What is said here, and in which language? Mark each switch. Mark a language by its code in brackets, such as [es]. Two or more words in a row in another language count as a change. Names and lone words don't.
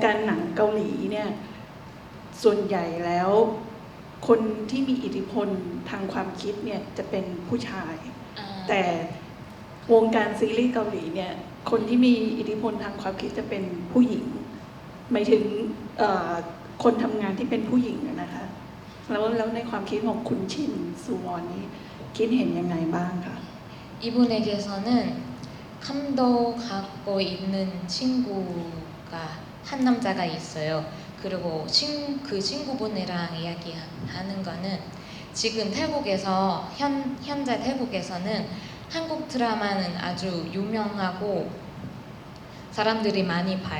[th] การหนังเกาหลีเนี่ยส่วนใหญ่แล้วคนที่มีอิทธิพลทางความคิดเนี่ยจะเป็นผู้ชาย แต่วงการซีรีส์เกาหลีเนี่ยคนที่มีอิทธิพลทางความคิดจะเป็นผู้หญิงหมายถึงคนทำงานที่เป็นผู้หญิงนะคะแล้วในความคิดของคุณชินซูวอนนี่คิดเห็นยังไงบ้างคะ [ko] 이분에게서는 감독하고 있는 친구가 한 남자가 있어요. 그리고 그 친구분이랑 이야기하는 거는 지금 태국에서 현재 태국에서는 한국 드라마는 아주 유명하고 사람들이 많이 봐요.